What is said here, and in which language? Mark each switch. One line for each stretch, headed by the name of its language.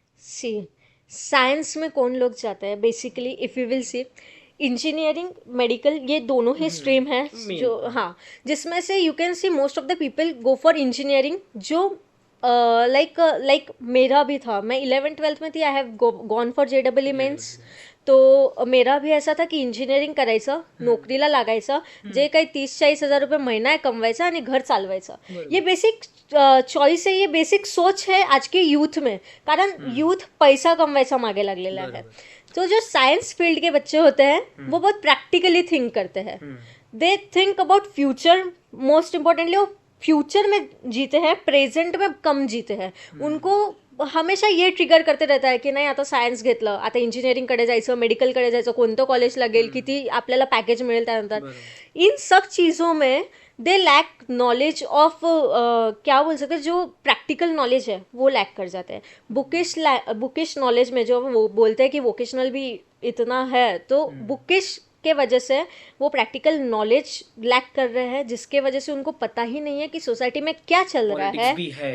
Hindi: सी, science में कौन लोग जाते हैं basically,
English: if you will see,
Hindi: engineering, medical, ये दोनों ही स्ट्रीम हैं जो, हाँ, जिसमें से
English: You can see most of the people go for engineering.
Hindi: जो लाइक मेरा भी था, मैं 11th-12th में थी,
English: I have gone for
Hindi: JEE mains. तो मेरा भी ऐसा था की
Marathi: इंजिनिअरिंग करायचं, नोकरीला लागायचं, जे काही 30-40 हजार रुपये महिना आहे कमवायचा आणि घर चालवायचं.
Hindi: ये बेसिक चॉईस है, ये बेसिक सोच है आज के यूथ में,
Marathi: कारण यूथ पैसा कमवायचा मागे लागलेला
Hindi: है. तो जो साइंस फील्ड के बच्चे होते हैं वो बहुत प्रैक्टिकली थिंक करते हैं.
English: they think about future, most importantly
Hindi: वो फ्यूचर में जीते हैं, प्रेझेंट में कम जीते हैं. उनको हमेशा ये ट्रिगर करते रहता है
Marathi: की नाही आता सायन्स घेतलं, आता इंजिनिअरिंगकडे जायचं, मेडिकलकडे जायचं, कोणतं कॉलेज लागेल, किती आपल्याला पॅकेज मिळेल त्यानंतर.
Hindi: इन सब चीज़ों में
English: they lack knowledge of,
Hindi: क्या बोल सकते हैं, जो प्रैक्टिकल नॉलेज है वो लैक कर जाते हैं. बुकिश नॉलेज में जो वो बोलते हैं कि वोकेशनल भी इतना है, तो बुकिश के वजह से वो प्रैक्टिकल नॉलेज लैक कर रहे हैं, जिसके वजह से उनको पता ही नहीं है कि सोसाइटी में क्या चल रहा है.